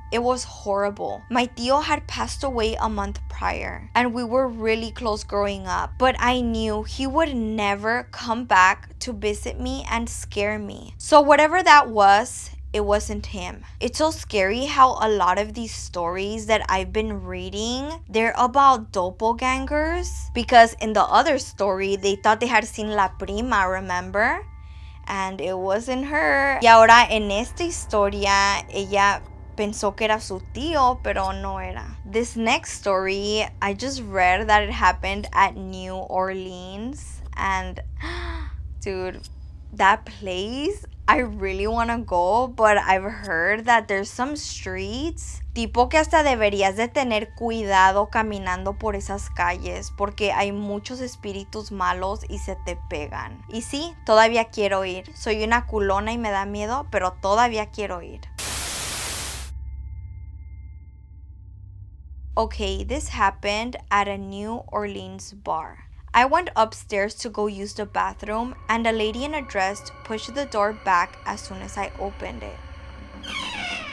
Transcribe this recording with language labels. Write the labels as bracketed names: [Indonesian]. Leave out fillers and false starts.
[English] It was horrible. My tío had passed away a month prior, and we were really close growing up, but I knew he would never come back to visit me and scare me. So whatever that was, it wasn't him. It's so scary how a lot of these stories that I've been reading, they're about doppelgangers, because in the other story, they thought they had seen La Prima, remember? And it wasn't her. [Spanish] Y ahora en esta historia, ella pensó que era su tío, pero no era. [English] This next story, I just read that it happened at New Orleans. And, dude, that place, I really want to go, but I've heard that there's some streets, [Spanish] tipo que hasta deberías de tener cuidado caminando por esas calles, porque hay muchos espíritus malos y se te pegan. Y sí, todavía quiero ir. Soy una culona y me da miedo, pero todavía quiero ir. [English] Okay, this happened at a New Orleans bar. I went upstairs to go use the bathroom, and a lady in a dress pushed the door back as soon as I opened it.